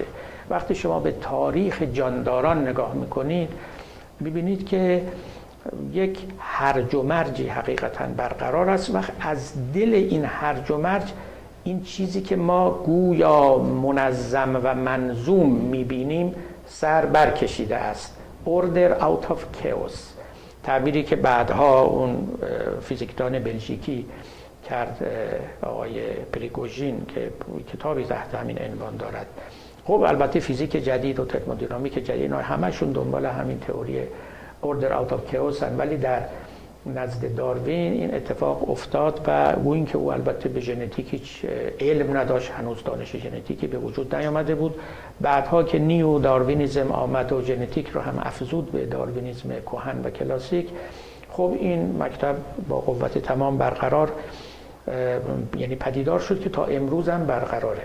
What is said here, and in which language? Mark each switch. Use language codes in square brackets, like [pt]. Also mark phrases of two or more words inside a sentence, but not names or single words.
[fa] وقتی شما به تاریخ جانداران نگاه میکنید میبینید که یک هرج و مرجی حقیقتاً برقرار است و از دل این هرج و مرج این چیزی که ما گویا منظم و منظوم میبینیم سر برکشیده است. [en] order out of chaos، [fa] تعبیری که بعدها اون فیزیکدان بلژیکی کرد، آقای پریگوژین، که کتابی تحت همین عنوان دارد. خب البته فیزیک جدید و ترمودینامیک جدید اینا همشون دنبال همین تئوری [en] order out of chaos [fa] هستند، ولی در نزد داروین این اتفاق افتاد و گوییم که او البته به ژنتیک هیچ علم نداشت، هنوز دانش ژنتیکی به وجود نیامده بود. بعدها که نیو داروینیسم آمد و ژنتیک رو هم افزود به داروینیسم کهن و کلاسیک، خب این مکتب با قوت تمام برقرار، یعنی پدیدار شد که تا امروز هم برقراره.